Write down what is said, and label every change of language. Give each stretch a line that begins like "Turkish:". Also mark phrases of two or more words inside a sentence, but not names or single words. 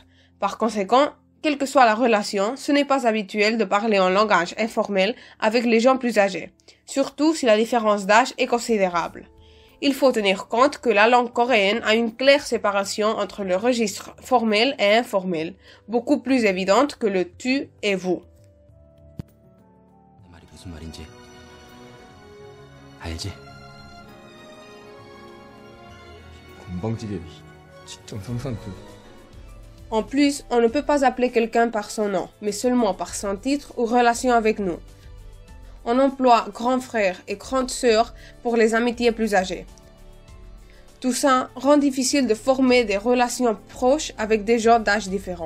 French: Par conséquent, quelle que soit la relation, ce n'est pas habituel de parler en langage informel avec les gens plus âgés, surtout si la différence d'âge est considérable. Il faut tenir compte que la langue coréenne a une claire séparation entre le registre formel et informel, beaucoup plus évidente que le tu et vous.
Korean: 말이 무슨 말인지 알지? 건방지게 직장 상사한테.
French: En plus, on ne peut pas appeler quelqu'un par son nom, mais seulement par son titre ou relation avec nous. On emploie grand frère et grande sœur pour les amitiés plus âgées. Tout ça rend difficile de former des relations proches avec des gens d'âge différents.